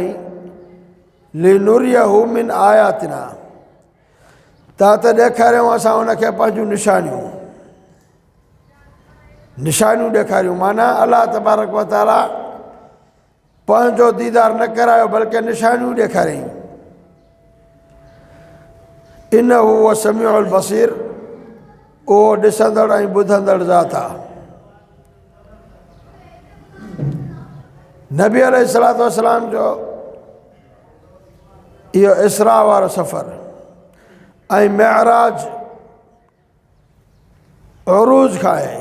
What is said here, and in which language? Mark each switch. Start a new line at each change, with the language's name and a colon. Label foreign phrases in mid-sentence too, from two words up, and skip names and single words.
Arabic: لنريه من آياتنا,
Sindhi: ता त ॾेखारियूं असां उनखे पंहिंजूं निशानियूं ॾेखारियूं। माना अल्लाह
Arabic: تبارك وتعالى
Sindhi: पंहिंजो दीदार न करायो बल्कि निशानियूं ॾेखारियईं।
Arabic: إنه هو السميع البصير,
Sindhi: उहो ॾिसंदड़ ऐं ॿुधंदड़ ज़ात आहे। नबी
Arabic: عليه الصلاة والسلام
Sindhi: जो इहो इसरा वारो सफ़र ऐं मेअराज उरूज खां आहे।